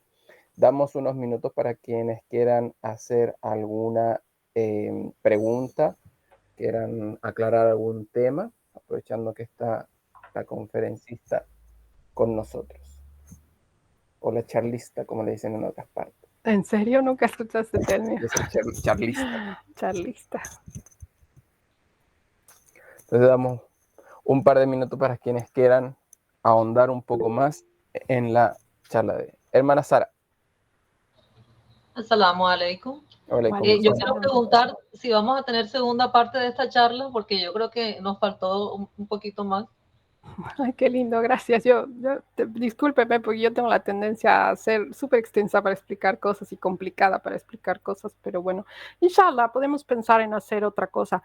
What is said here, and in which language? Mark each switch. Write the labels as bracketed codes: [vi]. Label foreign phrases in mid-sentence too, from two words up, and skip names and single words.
[es] Damos unos minutos para quienes quieran hacer alguna pregunta, quieran aclarar algún tema, aprovechando que está la conferencista con nosotros, o la charlista, como le dicen en otras partes. ¿En serio nunca escuchaste este término? Yo soy charlista. Charlista. Entonces damos un par de minutos para quienes quieran ahondar un poco más en la charla de hermana Sara. [ar] السلام عليكم. [es] Yo quiero preguntar si vamos a tener segunda parte de esta charla, porque yo creo que nos faltó un poquito más. Ay, qué lindo, gracias. Discúlpeme, porque yo tengo la tendencia a ser súper extensa para explicar cosas y complicada para explicar cosas, pero bueno, inshallah, podemos pensar en hacer otra cosa.